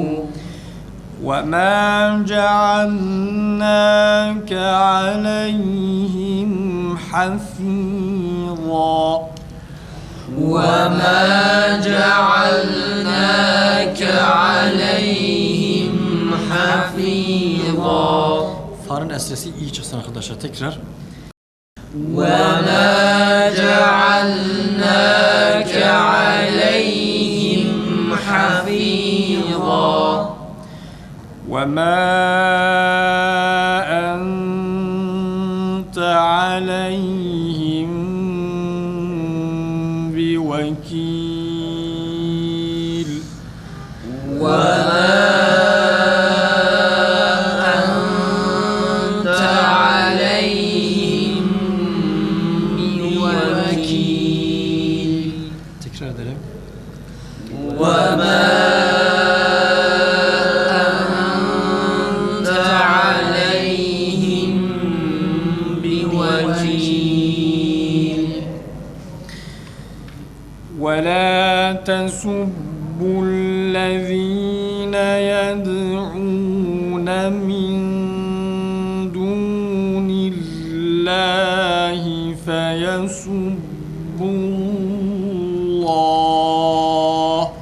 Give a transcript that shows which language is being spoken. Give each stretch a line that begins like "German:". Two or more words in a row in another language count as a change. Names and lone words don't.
Arabic: وَمَا جَعَلْنَاكَ عَلَيْهِمْ حَفِيظًا. وَمَا جَعَلْنَاكَ عَلَيْهِمْ حَفِيظًا.
Turkish: Farın esresi iyi çıksın arkadaşlar. Tekrar.
Arabic: وَمَا جَعَلْنَاكَ عَلَيْهِمْ حَفِيظًا. وَمَا أَنْتَ عَلَيْهِمْ بِوَكِيلٍ. وَمَا أَنْتَ عَلَيْهِمْ بِوَكِيلٍ.
Turkish: Tekrar edelim.
Arabic: وَمَا أَنْتَ عَلَيْهِمْ بِوَكِيلٍ. وَلَا تَسُبُّوا الَّذِينَ يَدْعُونَ مِن دُونِ اللَّهِ فَيَسُبُّوا اللَّهَ.